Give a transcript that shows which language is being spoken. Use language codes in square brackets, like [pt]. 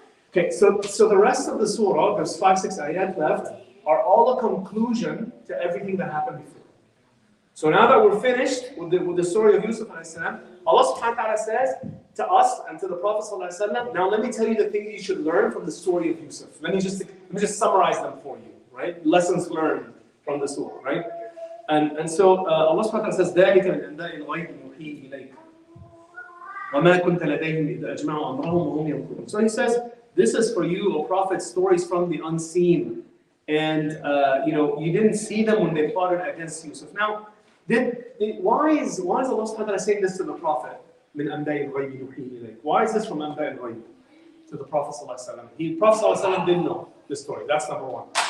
[en] Okay, so the rest of the surah, there's 5-6 ayat left, are all a conclusion to everything that happened before. So now that we're finished with the story of Yusuf alayhi salam, Allah subhanahu wa ta'ala says to us and to the Prophet sallallahu alaihi wasallam, now let me tell you the things you should learn from the story of Yusuf. Let me just summarize them for you, right? Lessons learned from the surah, right? And so Allah subhanahu wa ta'ala says, [ar] ذَلِكَ مِنْ أَنْبَاءِ الْغَيْبِ نُوحِيهِ إِلَيْكَ وَمَا كُنْتَ لَدَيْهِمْ إِذْ أَجْمَعُوا أَمْرَهُمْ وَهُمْ يَمْكُرُونَ. [en] So he says, this is for you, O Prophet, stories from the unseen. And you didn't see them when they plotted against Yusuf. Now, why is Allah subhanahu wa ta'ala saying this to the Prophet? [ar] مِنْ أَنْبَاءِ الْغَيْبِ نُوحِيهِ إِلَيْكَ. [en] Why is this from [ar] أَنْبَاءِ الْغَيْبِ [en] to the Prophet sallallahu alaihi wasallam? The Prophet sallallahu alaihi wasallam didn't know this story. That's number one.